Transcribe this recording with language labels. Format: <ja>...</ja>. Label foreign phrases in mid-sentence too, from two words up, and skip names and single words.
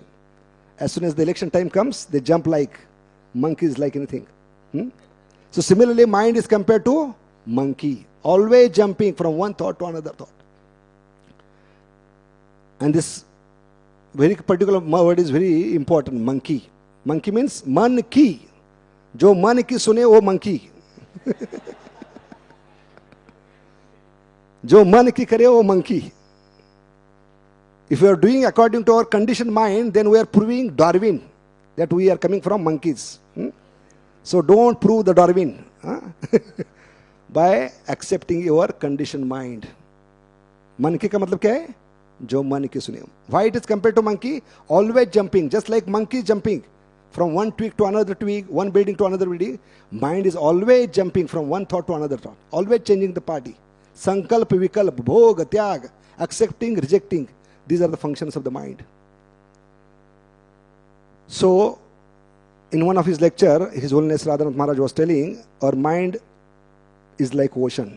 <en>As soon as the election time comes, they jump like monkeys, like anything. So similarly, mind is compared to monkey, always jumping from one thought to another thought. And this very particular word is very important, monkey. Monkey means</en> <hi>मन की। जो मन की सुने वो monkey. जो मन की करे वो monkey.</hi> <en>If we are doing according to our conditioned mind, then we are proving Darwin, that we are coming from monkeys. So don't prove the Darwin by accepting your conditioned mind.</en> <hi>Monkey का मतलब क्या है? जो मन की सुने.</hi> <en>Why it is compared to monkey? Always jumping, just like monkey jumping from one twig to another twig, one building to another building. Mind is always jumping from one thought to another thought, always changing the party.</en> <hi>संकल्प, विकल्प, भोग, त्याग,</hi> <en>accepting, rejecting. These are the functions of the mind. So, in one of his lecture, His Holiness Radhanath Maharaj was telling, our mind is like ocean.</en>